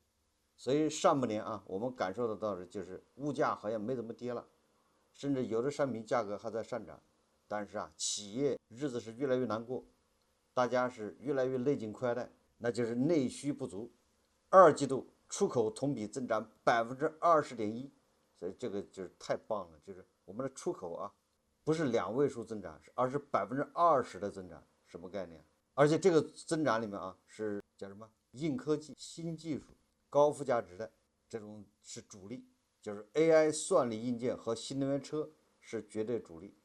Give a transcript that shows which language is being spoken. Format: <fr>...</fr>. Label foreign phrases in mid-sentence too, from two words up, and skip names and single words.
<zh>所以上半年我們感受得到的就是物價好像沒怎麼跌了，甚至有的商品價格還在上漲，但是企業日子是越來越難過，大家是越來越勒緊褲帶，那就是內需不足。二季度出口同比增長20.1%，所以這個就是太棒了，就是我们的出口啊，不是2位数增长，而是20%的增长，什么概念？而且这个增长里面啊，是叫什么？硬科技、新技术、高附加值的这种是主力，就是 AI 算力硬件和新能源車是绝对主力。</zh>